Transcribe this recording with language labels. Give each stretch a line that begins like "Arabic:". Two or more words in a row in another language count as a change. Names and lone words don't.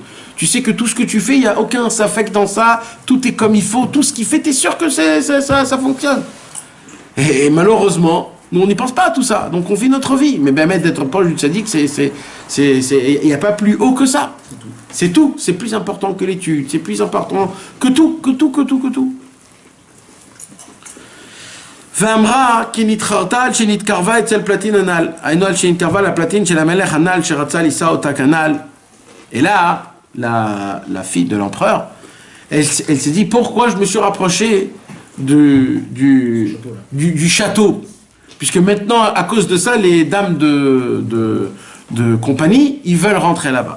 French: Tu sais que tout ce que tu fais, il n'y a aucun safek dans ça, tout est comme il faut, tout ce qu'il fait, tu es sûr que ça fonctionne. Et malheureusement, nous on n'y pense pas à tout ça, donc on vit notre vie. Mais même d'être proche du tzaddik, il n'y a pas plus haut que ça. C'est tout, c'est plus important que l'étude, c'est plus important que tout.
Hebrew: ואמרה כי נתחרתה על שנתקרבה אצל פלטין הנ"ל. היינו על שנתקרבה לפלטין של המלך הנ"ל שרצה לישא אותה כנ"ל.
French: Et là, la fille de l'empereur, elle s'est dit pourquoi je me suis rapproché du château. Puisque maintenant, à cause de ça, les dames de compagnie, ils veulent rentrer là-bas.